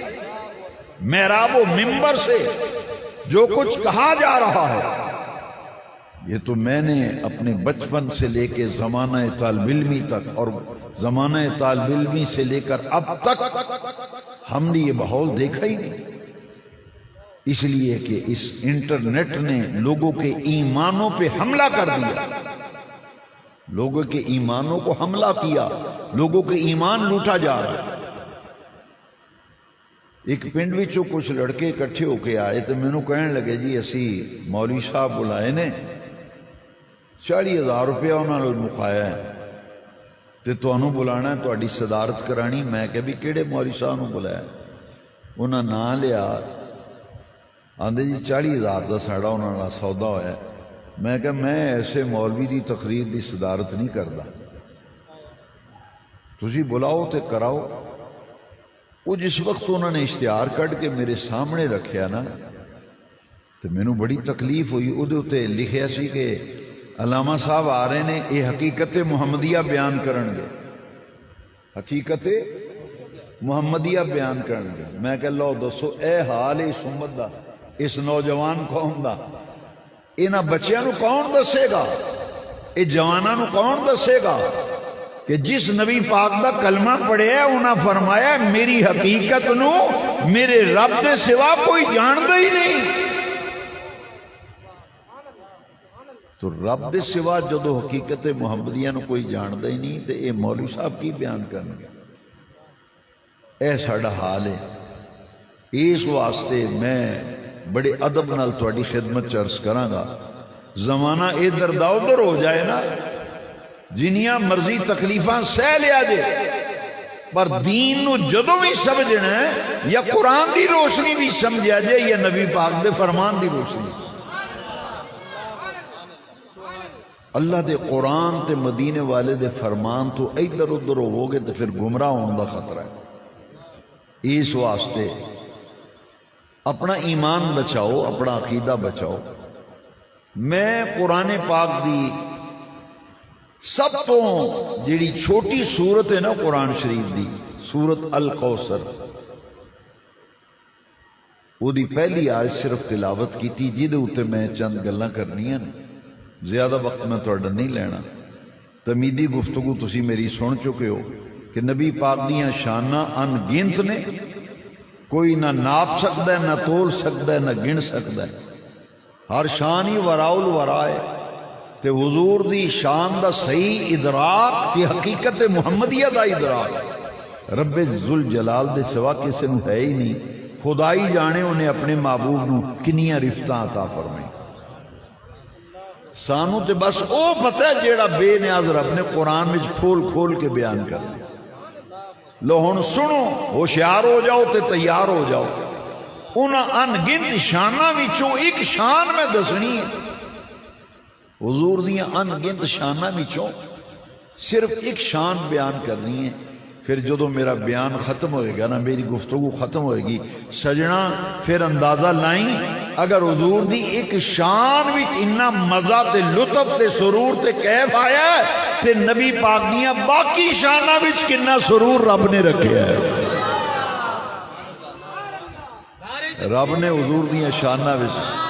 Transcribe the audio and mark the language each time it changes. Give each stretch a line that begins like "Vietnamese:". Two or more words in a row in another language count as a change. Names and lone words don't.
Urdu: محراب و منبر سے جو کچھ کہا جا رہا ہے یہ تو میں نے اپنے بچپن سے لے کے زمانہ طالب علمی تک اور زمانہ طالب علمی سے لے کر اب تک ہم نے یہ ماحول دیکھا ہی نہیں، اس لیے کہ اس انٹرنیٹ نے لوگوں کے ایمانوں پہ حملہ کر دیا، لوگوں کے ایمانوں کو حملہ کیا، لوگوں کے ایمان لوٹا جا رہا ہے۔
Punjabi: ایک پنڈ وچوں کچھ لڑکے اکٹھے ہو کے آئے تو مینوں کہنے لگے جی اسی مولوی صاحب بلائے نے 40,000 روپیہ انہوں نے مقایا ہے تے تانوں بلانا ہے، تہاڈی صدارت کرانی۔ میں کہ بھی کیڑے مولوی صاحب نوں بلایا؟ انہاں نام لیا، آندے جی 40,000 دا ساڑا انہاں نال سودا ہویا ہے۔ میں کہ میں ایسے مولوی دی تقریر دی صدارت نہیں کردا، تسی بلاؤ تے کراؤ۔ وہ جس وقت انہوں نے اشتہار کٹ کے میرے سامنے رکھیا نا تو مینوں بڑی تکلیف ہوئی۔ وہ تے لکھیا سی کہ علامہ صاحب آ رہے نے، یہ حقیقت محمدیہ بیان کرن گے، حقیقت محمدیہ بیان کرن گے۔ میں کہ لو دسو اے حال اس امت دا، اس نوجوان قوم دا، انہاں بچیاں نو کون دسے گا؟ اے جواناں نو کون دسے گا کہ جس نبی پاک دا کلمہ پڑھے انہاں فرمایا میری حقیقت نو میرے رب دے سوا کوئی جاندا ہی نہیں۔ تو رب دے سوا جدو حقیقت محمدیہ نو کوئی جاندا ہی نہیں تے اے مولوی صاحب کی بیان کرنگے؟ اے ساڈا حال ہے۔ اس واسطے میں بڑے ادب نال تہاڈی خدمت عرض کراں گا، زمانہ ادھر دا ادھر ہو جائے نا، جنیاں مرضی تکلیفاں سہ لیا جے، پر دین نو جدو بھی سمجھنا ہے یا قرآن دی روشنی بھی سمجھا جے یا نبی پاک دے فرمان دی روشنی۔ اللہ دے قرآن تے مدینے والے دے فرمان تو ادھر ادھر ہو گے تو پھر گمراہ ہونے دا خطرہ ہے۔ اس واسطے اپنا ایمان بچاؤ، اپنا عقیدہ بچاؤ۔ میں قرآن پاک دی سب تو جیڑی چھوٹی سورت ہے نا قرآن شریف دی، سورت الکوثر، وہ دی پہلی آیت
Urdu: صرف تلاوت کی تھی،
Punjabi: جدے اوتے میں چند گلاں کرنی ہیں، زیادہ وقت میں تہاڈا نہیں لینا۔ تمیدی گفتگو تسی میری سن چکے ہو کہ نبی پاک دیاں شاناں ان گنت نے،
Urdu: کوئی نہ ناپ سکتا ہے، نہ تول سکتا ہے، نہ گن سکتا ہے،
Punjabi: ہر شان ہی
Arabic: وراء الورا
Punjabi: ہے۔ تے حضور دی شان دا صحیح ادراک تے حقیقت محمدیہ دا ادراک رب ذوالجلال دے سوا کسے نو ہے ہی نہیں۔ خدائی جانے انہیں اپنے محبوب نو کنیاں رفتاں عطا فرمائی، سانو تے بس او پتہ ہے جیڑا بے نیاز رب نے قرآن میں کھول کھول کے بیان کر دیا۔ لو ہن سنو، ہوشیار ہو جاؤ تے تیار ہو جاؤ۔ انہاں ان گنت شاناں وچوں ایک شان میں دسنی ہے، حضور دیاں ان گنت شاناں وچوں صرف ایک شان بیان کرنی ہے۔ پھر جدو میرا بیان ختم ہوئے گا نا، میری گفتگو ختم ہوئے گی سجنا، پھر اندازہ لائیں اگر حضور دی ایک شان وچ اتنا مزہ تے لطف تے سرور تے کیف آیا ہے تے نبی پاک دیاں باقی شاناں وچ کنا سرور رب نے رکھیا ہے۔ رب نے حضور دیاں شاناں وچ